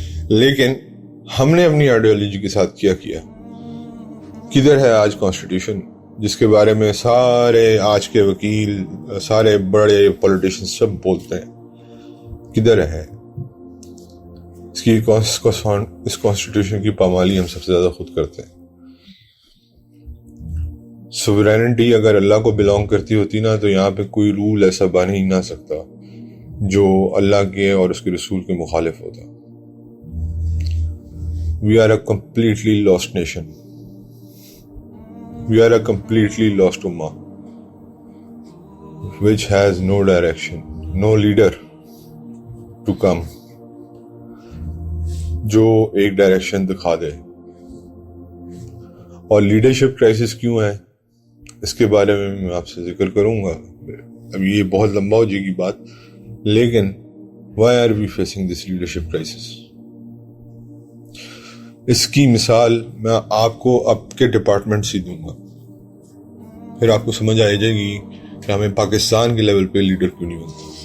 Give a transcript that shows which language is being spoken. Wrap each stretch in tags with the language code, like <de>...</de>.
<ur>لیکن ہم نے اپنی آئیڈیالوجی کے ساتھ کیا. کدھر ہے آج کانسٹیٹیوشن جس کے بارے میں سارے آج کے وکیل، سارے بڑے پولیٹیشین سب بولتے ہیں؟ کدھر ہے اس کانسٹیٹیوشن کی پامالی ہم سب سے زیادہ خود کرتے ہیں. سوورینٹی اگر اللہ کو بلانگ کرتی ہوتی نا تو یہاں پہ کوئی رول ایسا بن ہی نہ سکتا جو اللہ کے اور اس کے رسول کے مخالف ہوتا.</ur> <en>We are a completely lost nation. We are a completely lost ummah which has no direction, no leader to come</en> <ur>جو ایک ڈائریکشن دکھا دے. اور لیڈرشپ کرائسس کیوں ہے اس کے بارے میں آپ سے ذکر کروں گا. اب یہ بہت لمبا ہو جائے گی بات، لیکن</ur> <en>why are we facing this leadership crisis؟</en> <ur>اس کی مثال میں آپ کو آپ کے ڈپارٹمنٹ سے دوں گا، پھر آپ کو سمجھ آ جائے گی کہ ہمیں پاکستان کے لیول پہ لیڈر کیوں نہیں بنتا.</ur>